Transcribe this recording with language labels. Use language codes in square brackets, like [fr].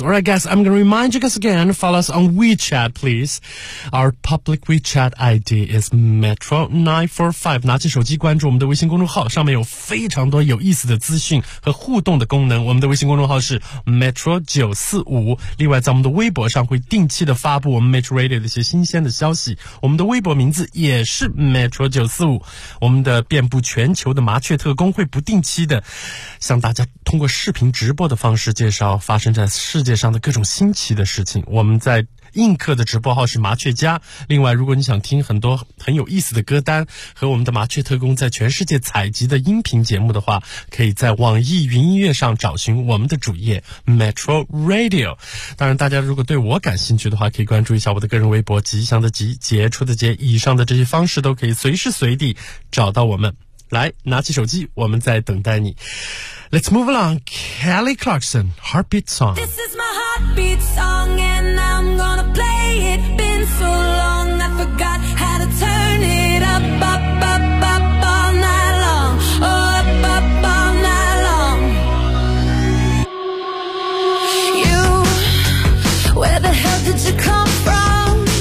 [en] Or I guess I'm going to remind you guys again, follow us on WeChat, please. Our public WeChat ID is Metro945. [zh] 拿起手机关注我们的微信公众号，上面有非常多有意思的资讯和互动的功能。我们的微信公众号是 Metro945。另外在我们的微博上会定期的发布我们 Metro Radio 的一些新鲜的消息，我们的微博名字也是 Metro945。我们的遍布全球的麻雀特工会不定期的向大家通过视频直播的方式介绍发生在世界上的各种新奇的事情。我们在映客的直播号是麻雀家。另外如果你想听很多很有意思的歌单和我们的麻雀特工在全世界采集的音频节目的话，可以在网易云音乐上找寻我们的主页 Metro Radio。当然大家如果对我感兴趣的话，可以关注一下我的个人微博，吉祥的吉，杰出的杰，以上的这些方式都可以随时随地找到我们。来，拿起手机，我们在等待你。 [en] Let's move along, Kelly Clarkson, Heartbeat Song. This is my heartbeat song, and I'm gonna play it. Been so long, I forgot how to turn it up, up, up, up, up all night long. Oh, up, up, up, up all night long. You, where the hell did you come from?